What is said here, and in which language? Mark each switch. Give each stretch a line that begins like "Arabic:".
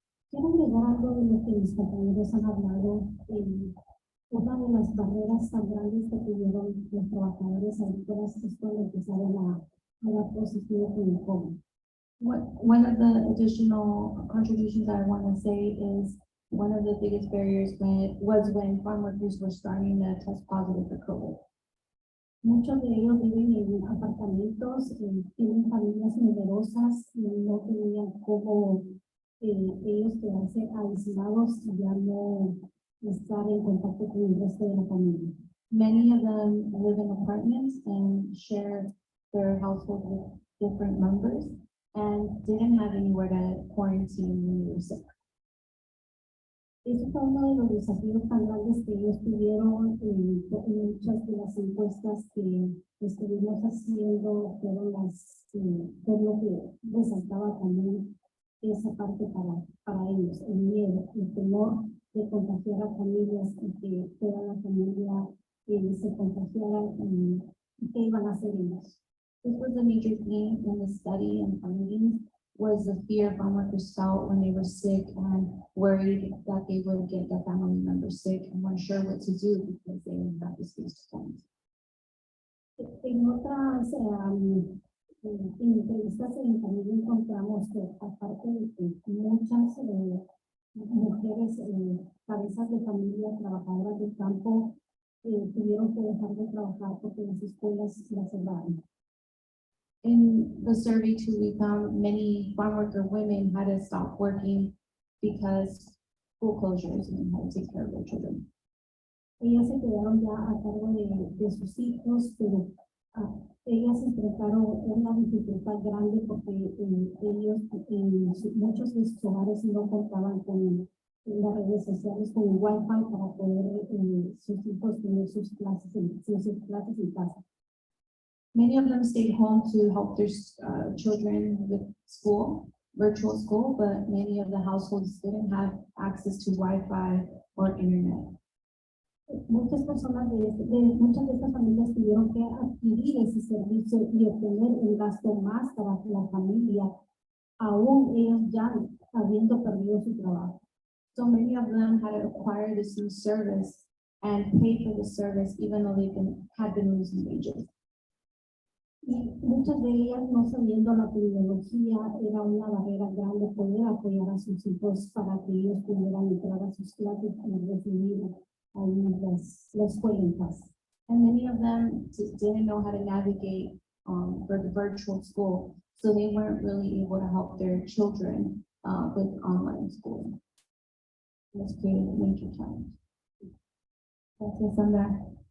Spanish: Quiero agregar algo de lo que mis compañeros han hablado. Una de las barreras tan grandes que tuvieron los trabajadores agrícolas es cuando empezaron a dar positivo con el COVID.
English: One of the additional contributions I want to say is one of the biggest barriers was when farm workers were starting to test positive for COVID.
Spanish: Muchos de ellos viven en apartamentos, tienen familias numerosas y no tenían cómo ellos quedarse aislados y ya no estar en contacto con el resto de la familia.
English: Many of them live in apartments and share their household with different members and didn't have anywhere to quarantine when they were sick.
Spanish: Eso fue uno de los desafíos tan grandes que ellos tuvieron en muchas de las encuestas que estuvimos haciendo, fueron por lo que resaltaba también esa parte para ellos, el miedo, el temor de contagiar a familias y que toda la familia se contagiara y qué iban a hacer ellos.
English: This was a major theme in the study and findings, was the fear farm workers felt when they were sick and worried that they would get their family members sick and weren't sure what to do because they didn't have this point.
Spanish: En otras entrevistas también encontramos que aparte de que muchas mujeres cabezas de familia trabajadoras del campo tuvieron que dejar de trabajar porque las escuelas las cerraron.
English: In the survey too, we found many farm worker women had to stop working because school closures and had to take care of their children.
Spanish: Ellas se quedaron ya a cargo de sus hijos, pero ellas enfrentaron una dificultad grande porque ellos, muchos de sus hogares no contaban con las redes sociales, con el Wi-Fi para poder sus hijos tener sus clases en casa.
English: Many of them stayed home to help their children with school, virtual school, but many of the households didn't have access to Wi-Fi or internet.
Spanish: Muchas personas muchas de estas familias tuvieron que adquirir ese servicio y obtener un gasto más para la familia, aún ellos ya habiendo perdido su trabajo.
English: So many of them had to acquire this new service and pay for the service even though they had been losing wages.
Spanish: Y muchas de ellas, no sabiendo la tecnología, era una barrera grande poder apoyar a sus hijos para que ellos pudieran entrar a sus clases y recibir ahí la escuela en casa.
English: And many of them didn't know how to navigate for the virtual school, so they weren't really able to help their children with online schooling. This created a major challenge.
Spanish: Gracias, Sandra.